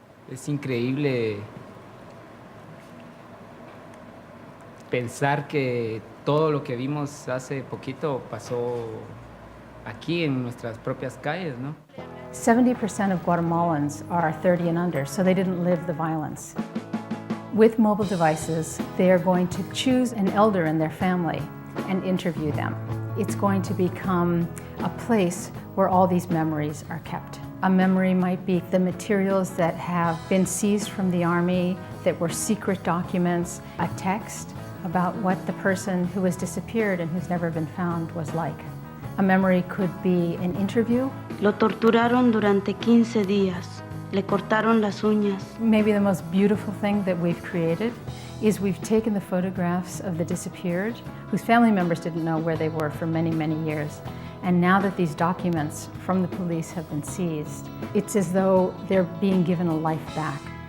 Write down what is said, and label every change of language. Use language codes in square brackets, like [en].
[es] Es increíble pensar que todo lo que vimos hace poquito pasó aquí en nuestras propias calles, ¿no? [en] 70% of Guatemalans are 30 and under, so they didn't live the violence. With mobile devices, they are going to choose an elder in their family and interview them. It's going to become a place where all these memories are kept. A memory might be the materials that have been seized from the army, that were secret documents, a text about what the person who has disappeared and who's never been found was like. A memory could be an interview. [es] Lo torturaron durante 15 días. Le cortaron las uñas. [en] Maybe the most beautiful thing that we've created is we've taken the photographs of the disappeared, whose family members didn't know where they were for many, many years. And now that these documents from the police have been seized, it's as though they're being given a life back.